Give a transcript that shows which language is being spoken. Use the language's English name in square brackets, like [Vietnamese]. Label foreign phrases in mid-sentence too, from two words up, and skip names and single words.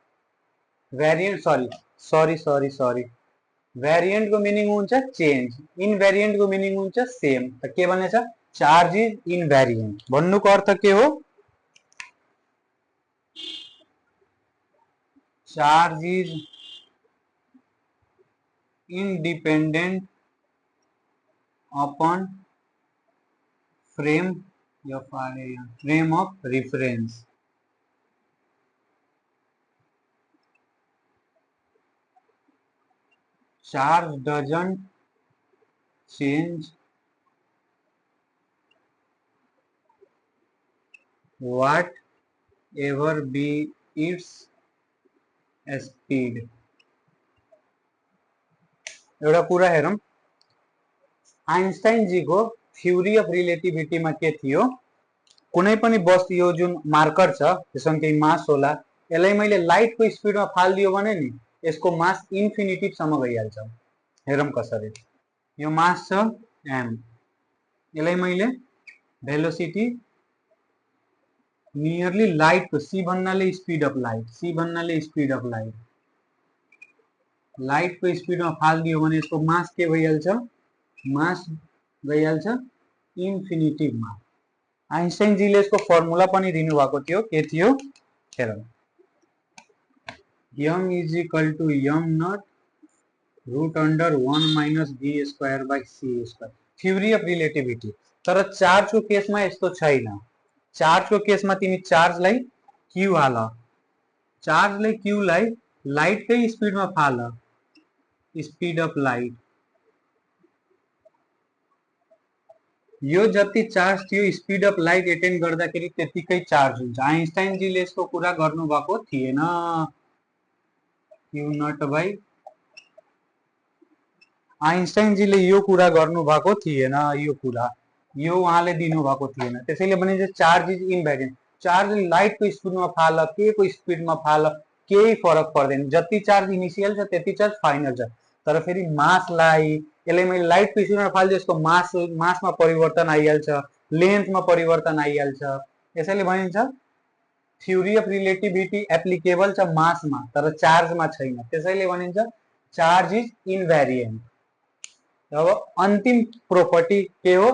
[Nepali] सरी भ्यारिएन्टको मिनिङ हुन्छ चेन्ज, इनभ्यारिएन्टको मिनिङ हुन्छ सेम। त के भनेछ? [English] charge is invariant [Nepali] भन्नुको अर्थ के हो? [English] charge is independent upon frame of reference. Charge doesn't change whatever be its speed. [Nepali] एउटा कुरा हेरौँ, आइन्स्टाइन जी को [English] theory of relativity [Nepali] में के थियो? कुनै पनि वस्तु, यो जुन मार्कर छ यसमा केही मास होला, यसलाई मैले लाइट को स्पीड में फालिदियो भने नि यसको मास इन्फिनिटी सम्म गइहाल्छ। हेरौँ कसरी। यो मास छ m, यसलाई मैले भेलोसिटी नियरली लाइट को, c भन्नाले [English] speed of light, [Nepali] c भन्नाले [English] speed of light, [Nepali] लाइट को स्पीड में फालिदियो भने यसको मास के भइहाल्छ? मास गइहाल्छ इन्फिनिटीमा। आइन्स्टाइन जीले यसको फर्मुला पनि दिनु भएको थियो, के थियो? हेरौँ, [English] m is equal to m naught root under 1 minus b square by c square. theory of relativity. [Nepali] तर चार्ज को केस में यस्तो छैन। चार्ज को केस में तिमी चार्जलाई q हाल, चार्जलाई q लाई लाइट कै स्पीड में फाल, [English] speed of light. [Nepali] यो जति चार्ज थियो [English] speed of light attain [Nepali] गर्दाखेरि त्यतिकै चार्ज हुन्छ। आइन्स्टाइन जीले यसको कुरा गर्नु भएको थिएन। q नट बाई, आइन्स्टाइन जीले यो कुरा गर्नु भएको थिएन। यो कुरा यो उहाँले दिनु भएको थिएन। त्यसैले भनिन्छ [English] charge is invariant. [Nepali] चार्ज लाइट को स्पीड में फाल, के को स्पीड में फाल, केही फरक पर्दैन। जति चार्ज इनिशियल छ त्यति चार्ज फाइनल छ। तर फेरि मासलाई यसलाई मैले लाइट को स्पीड में फालिदियो, यसको मासमा परिवर्तन आइहाल्छ, लेन्थमा परिवर्तन आइहाल्छ। यसैले भनिन्छ [English] theory of relativity applicable [Nepali] छ मासमा तर चार्जमा छैन। त्यसैले भनिन्छ [English] charge is invariant. [Nepali] अब अन्तिम प्रोपर्टी के हो?